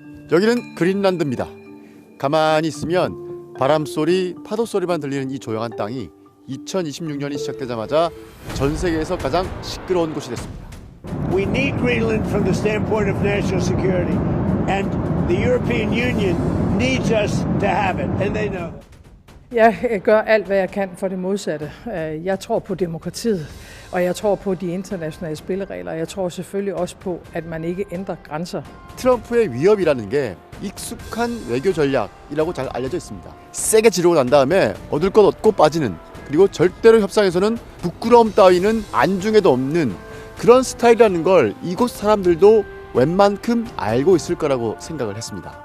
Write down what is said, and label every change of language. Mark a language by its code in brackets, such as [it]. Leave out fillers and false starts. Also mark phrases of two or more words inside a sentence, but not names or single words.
[ko] 여기는 그린란드입니다. 가만히 있으면 바람소리, 파도소리만 들리는 이 조용한 땅이 2026년이 시작되자마자 전 세계에서 가장 시끄러운 곳이 됐습니다. [en] We need Greenland from the standpoint of national security, and the European Union needs us to have it, and they know. [da] Jeg gør alt, hvad jeg kan for det modsatte. Jeg tror på demokratiet, og jeg tror på de internationale spilleregler. Jeg tror selvfølgelig også på, at man ikke ændrer grænser. [ko] 트럼프의 위협이라는 게 익숙한 외교 전략이라고 잘 알려져 있습니다. 세게 지르고 난 다음에 얻을 것 얻고 빠지는, 그리고 절대로 협상에서는 부끄러움 따위는 안중에도 없는 그런 스타일이라는 걸 이곳 사람들도 웬만큼 알고 있을 거라고 생각을 했습니다.